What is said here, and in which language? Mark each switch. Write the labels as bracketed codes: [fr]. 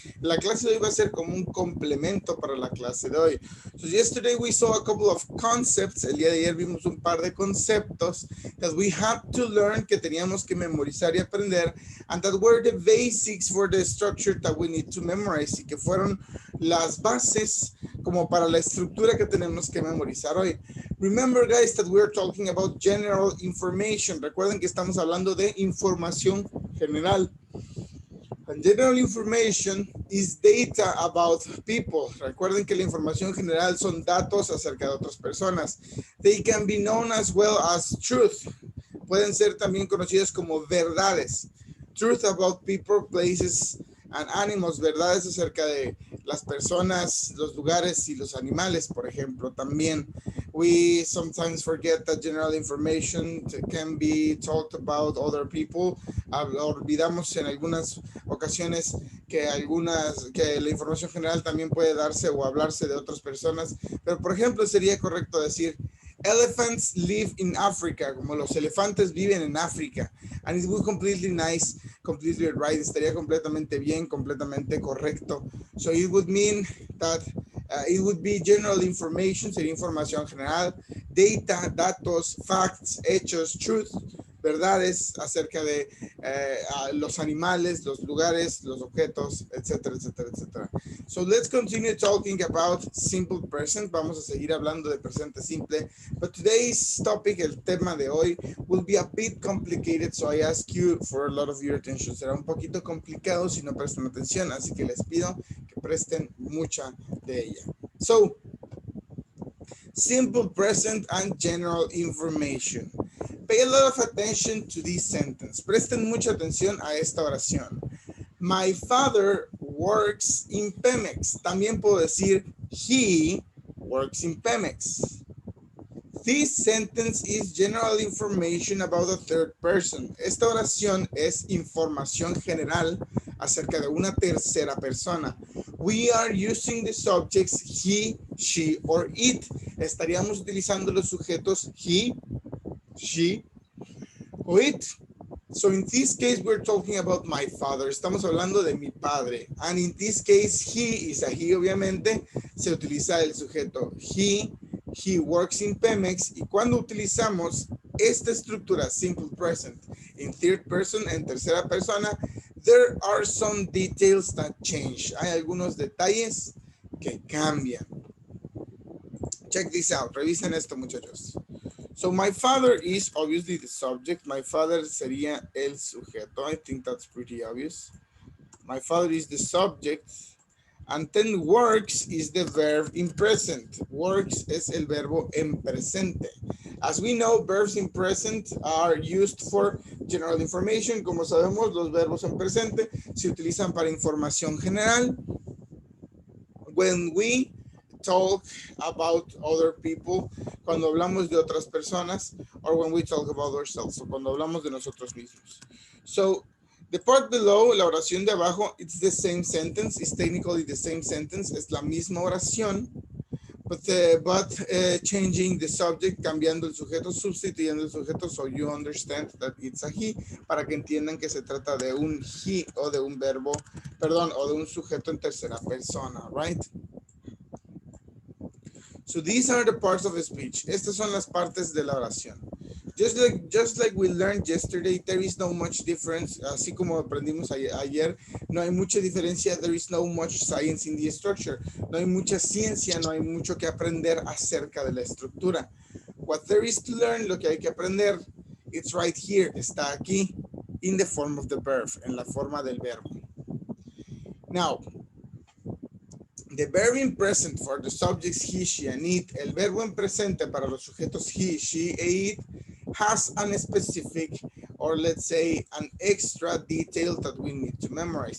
[es] La clase de hoy va a ser como un complemento para la clase de hoy. [en] So yesterday we saw a couple of concepts. [es] El día de ayer vimos un par de conceptos [en] that we had to learn, [es] que teníamos que memorizar y aprender, [en] and that were the basics for the structure that we need to memorize, [es] y que fueron las bases como para la estructura que tenemos que memorizar hoy. [en] Remember, guys, that we're talking about general information. [es] Recuerden que estamos hablando de información general. [en] And general information is data about people. [es] Recuerden que la información general son datos acerca de otras personas. [en] They can be known as well as truth. [es] Pueden ser también conocidas como verdades. [en] Truth about people, places, and animals. [es] Verdades acerca de las personas, los lugares y los animales, por ejemplo. También [en] we sometimes forget that general information can be talked about other people. [es] Olvidamos en algunas ocasiones que la información general también puede darse o hablarse de otras personas. Pero, por ejemplo, sería correcto decir [en] elephants live in Africa, [es] como los elefantes viven en África. [en] And it would completely nice, completely right, [es] estaría completamente bien, completamente correcto. [en] So it would mean that it would be general information, [es] sería información general, data, datos, facts, hechos, truth, verdades acerca de los animales, los lugares, los objetos, etcétera, etcétera, etcétera. [en] So let's continue talking about simple present. [es] Vamos a seguir hablando de presente simple. [en] But today's topic, [es] el tema de hoy, [en] will be a bit complicated. So I ask you for a lot of your attention. [es] Será un poquito complicado si no prestan atención. Así que les pido que presten mucha de ella. [en] So, simple present and general information. Pay a lot of attention to this sentence. [es] Presten mucha atención a esta oración. [en] My father works in Pemex. [es] También puedo decir [en] he works in Pemex. This sentence is general information about a third person. [es] Esta oración es información general acerca de una tercera persona. [en] We are using the subjects he, she, or it. [es] Estaríamos utilizando los sujetos [en] he, she, or it. So in this case, we're talking about my father. [es] Estamos hablando de mi padre. [en] And in this case, he is a he, [es] obviamente. Se utiliza el sujeto [en] he works in Pemex. [es] Y cuando utilizamos esta estructura, [en] simple present, in third person, [es] en tercera persona, [en] there are some details that change. [es] Hay algunos detalles que cambian. [en] Check this out. [es] Revisen esto, muchachos. [en] So my father is obviously the subject. My father [es] sería el sujeto. [en] I think that's pretty obvious. My father is the subject. And then works is the verb in present. [es] Works es el verbo en presente. [en] As we know, verbs in present are used for general information. [es] Como sabemos, los verbos en presente se utilizan para información general. [en] When we talk about other people, [es] cuando hablamos de otras personas, [en] or when we talk about ourselves, [es] o cuando hablamos de nosotros mismos. [en] So, the part below, [es] la oración de abajo, [en] it's the same sentence, it's technically the same sentence, [es] es la misma oración, [en] but changing the subject, [es] cambiando el sujeto, sustituyendo el sujeto, [en] so you understand that it's a he, [es] para que entiendan que se trata de un he o de un verbo, perdón, o de un sujeto en tercera persona, [en] right? So these are the parts of the speech. [es] Estas son las partes de la oración. [en] Just like we learned yesterday, there is no much difference. [es] Así como aprendimos ayer, no hay mucha diferencia. [en] There is no much science in the structure. [es] No hay mucha ciencia, no hay mucho que aprender acerca de la estructura. [en] What there is to learn, [es] lo que hay que aprender, [en] it's right here, [es] está aquí, [en] in the form of the verb, [es] en la forma del verbo. [en] Now, the verb in present for the subjects he, she, and it, [es] el verbo en presente para los sujetos he, she, e it, [en] has an specific, or let's say an extra detail that we need to memorize.